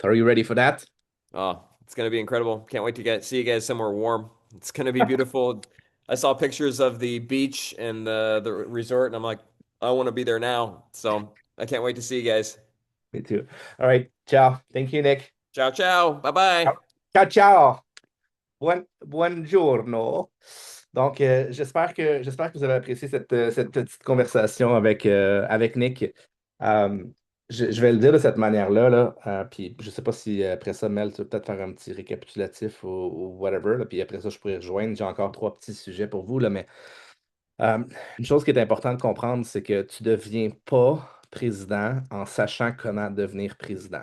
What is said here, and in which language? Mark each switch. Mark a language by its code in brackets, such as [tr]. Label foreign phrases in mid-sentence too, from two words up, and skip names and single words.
[en] Are you ready for that? Oh, it's gonna be incredible. Can't wait to see you guys somewhere warm. It's gonna be beautiful. I saw pictures of the beach and the resort, and I'm like, I want to be there now. So I can't wait to see you guys. Me too. All right. Ciao. Thank you, Nick. [it] Ciao, ciao. [en] Bye bye. [it] Ciao, ciao. Buongiorno. [fr] Donc, j'espère que vous avez apprécié cette petite conversation avec Nick. Je vais le dire de cette manière-là, là, puis je sais pas si après ça, Mel, tu veux peut-être faire un petit récapitulatif ou whatever, là, puis après ça, je pourrais rejoindre. J'ai encore 3 petits sujets pour vous, là, mais euh, une chose qui est importante de comprendre, c'est que tu ne deviens pas président en sachant comment devenir président.